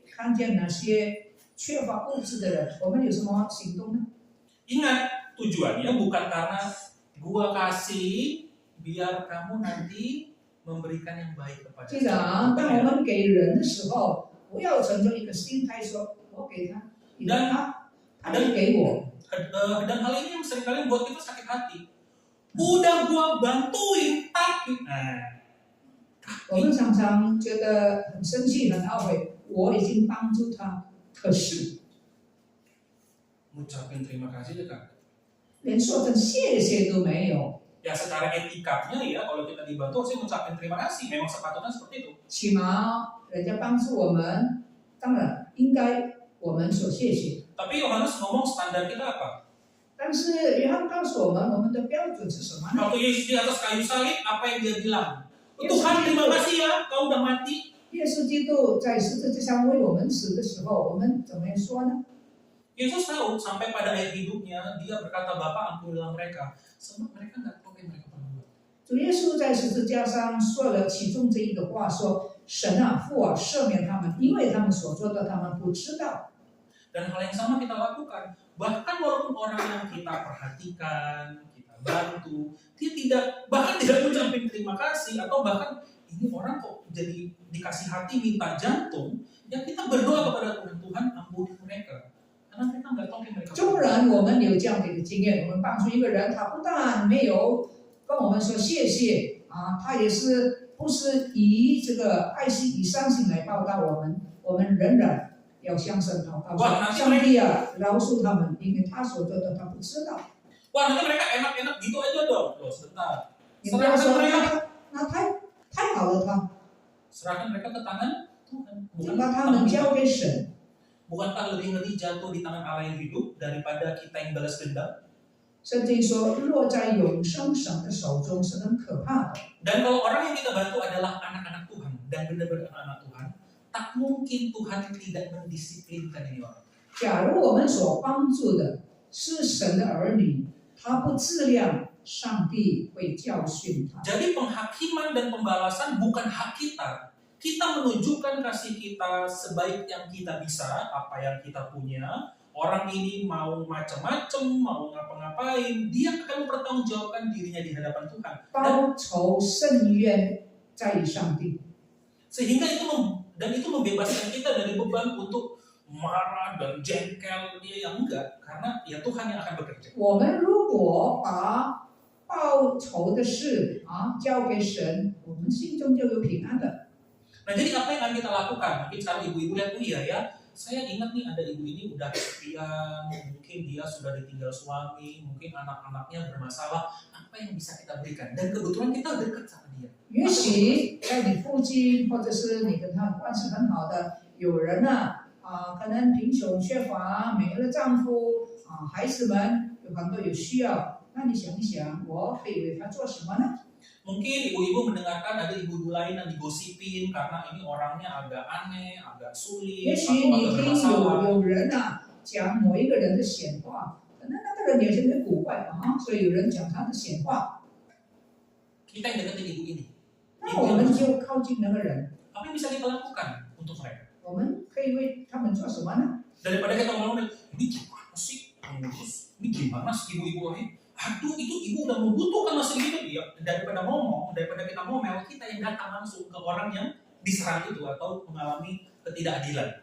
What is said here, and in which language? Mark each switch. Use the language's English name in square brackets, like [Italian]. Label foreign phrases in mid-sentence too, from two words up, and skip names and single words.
[Chinese] 看见那些缺乏物质的人，我们有什么行动呢？ [Indonesian] Ingat, tujuannya bukan karena gua kasih biar kamu nanti memberikan yang baik kepada [Chinese] 记得啊，当我们给人的时候，不要存着一个心态说，我给他，你让他，他就给我。 [Indonesian] Dan hal ini yang seringkali membuat kita sakit hati. Udah gua bantuin, tapi [Chinese] 我们常常觉得很生气、很懊悔，我已经帮助他，可是 [Indonesian] ngucapin terima kasih dekat. [Chinese] 连说声谢谢都没有。 [Indonesian] Ya secara etikanya ya, kalau kita dibantu harusnya ngucapin terima kasih. Memang sepatutnya seperti itu. [Chinese] 起码人家帮助我们，当然应该我们说谢谢。 [Indonesian] Tapi Yohanes ngomong standar kita apa? [Chinese] 但是约翰告诉我们的标准是什么呢？ [Indonesian] Waktu Yesus di atas kayu salib, apa yang dia bilang? Tuhan terima kasih ya, kau udah mati. [Chinese] 耶稣基督在十字架上为我们死的时候，我们怎么样说呢？ [Indonesian] Yesus tahu sampai pada akhir hidupnya, dia berkata, Bapa ampunilah mereka. Sebab mereka nggak tahu apa yang mereka perbuat. [Chinese] 主耶稣在十字架上说了其中这一个话，说：“神啊，父啊，赦免他们，因为他们所做的，他们不知道。” [Indonesian] Dan hal yang sama kita lakukan. Bahkan walaupun orang yang kita perhatikan, kita bantu, dia bahkan tidak mengucapkan terima kasih, atau bahkan ini orang kok jadi dikasih hati minta jantung, ya kita berdoa kepada Tuhan, Tuhan ampuni mereka. Karena mereka nggak tahu yang mereka [Chinese] 纵然我们有这样的一个经验，我们帮助一个人，他不但没有跟我们说谢谢啊，他也是不是以这个爱心、以善心来报答我们，我们仍然要向神祷告，说上帝啊，饶恕他们，因为他所做的他不知道。 [Indonesian] Wah, nanti mereka enak-enak gitu aja dong. Loh, sebentar. [Chinese] 你不要说 [Indonesian] Serahkan mereka, [Chinese] 那太好了他， [Indonesian] serahkan mereka ke tangan Tuhan. [Chinese] 就把他们交给神。 [Indonesian] Bukankah lebih ngeri jatuh di tangan Allah yang hidup daripada kita yang balas dendam? [Chinese] 圣经说，落在永生神的手中是很可怕的。 [Indonesian] Dan kalau orang yang kita bantu adalah anak-anak Tuhan dan benar-benar anak-anak Tuhan, tak mungkin Tuhan tidak mendisiplinkan ini orang. [Chinese] 假如我们所帮助的是神的儿女，他不自量，上帝会教训他。 [Indonesian] Jadi penghakiman dan pembalasan bukan hak kita. Kita menunjukkan kasih kita sebaik yang kita bisa, apa yang kita punya. Orang ini mau macam-macam, mau ngapa-ngapain, dia akan mempertanggungjawabkan dirinya di hadapan Tuhan. [Chinese] 报仇伸冤在于上帝。 [Indonesian] Sehingga itu membebaskan kita dari beban untuk marah dan jengkel dia yang enggak, karena ya Tuhan yang akan bekerja. [Chinese] 我们如果把报仇的事交给神，我们心中就有平安的。 [Indonesian] Nah, jadi apa yang akan kita lakukan? Mungkin sekarang ibu-ibu lihat, oh iya ya, saya ingat nih ada ibu ini udah kesepian, mungkin dia sudah ditinggal suami, mungkin anak-anaknya bermasalah, apa yang bisa kita berikan? Dan kebetulan kita dekat sama dia. [Chinese] 也许在你附近，或者是你跟他关系很好的有人可能贫穷缺乏，没了丈夫孩子们有很多有需要，那你想一想，我可以为他做什么呢？ [Indonesian] Mungkin ibu-ibu mendengarkan ada ibu-ibu lain yang digosipin karena ini orangnya agak aneh, agak [Chinese] 也 [Indonesian] sulit, [Chinese] 许 [Indonesian] atau [Chinese] 你 [Indonesian] agak [Chinese] 听 [Indonesian] bermasalah. [Chinese] 有人讲某一个人的闲话，可能那个人有些点古怪所以有人讲他的闲话， [Indonesian] Kita yang deketin ibu ini. [Chinese] 那我们就靠近那个人， [Indonesian] Apa yang bisa kita lakukan untuk mereka? [Chinese] 我们可以为他们做什么呢？ [Indonesian] Daripada kita ngomong, ini gimana sih? Ini gimana sih ibu-ibu ini? Aduh, itu ibu udah membutuhkan masih gitu. Ya, daripada kita ngomel, kita yang datang langsung ke orang yang diserang itu atau mengalami ketidakadilan.